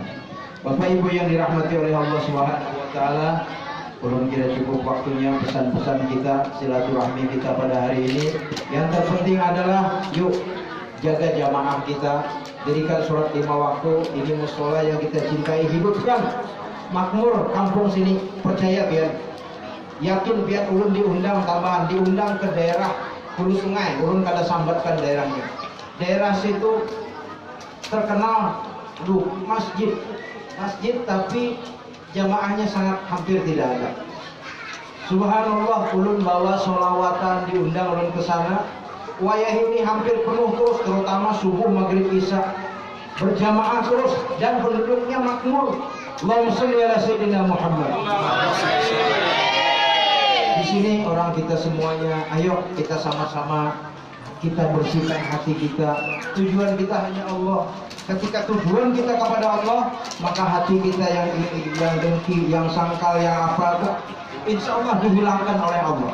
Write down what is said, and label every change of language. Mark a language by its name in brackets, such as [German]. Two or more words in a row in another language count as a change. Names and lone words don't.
[Indonesian] Bapak Ibu yang dirahmati oleh Allah [Arabic] سبحانه وتعالى, [Indonesian] ulun kira cukup waktunya pesan-pesan kita, silaturahmi kita pada hari ini. Yang terpenting adalah yuk jaga jamaah kita, dirikan sholat 5 waktu, ini mushola yang kita cintai, hidupkan. Makmur kampung sini, percaya biar yakin biar ulun diundang tambahan, diundang ke daerah hulu sungai, [Banjar] ulun kada sambatkan daerahnya. [Indonesian] Daerah situ terkenal masjid tapi jamaahnya sangat hampir tidak ada. Subhanallah, ulun bawa sholawatan, diundang ulun ke sana. Wayah ini hampir penuh terus, terutama subuh, maghrib, isya, berjamaah terus dan penduduknya makmur. [Arabic] اللهم صل على سيدنا محمد. [Indonesian] Di sini orang kita semuanya, ayo kita sama-sama kita bersihkan hati kita. Tujuan kita hanya Allah. Ketika tujuan kita kepada Allah, maka hati kita yang dengki, yang sangkal, yang apa, [Arabic] إن شاء الله [Indonesian] dihilangkan oleh Allah.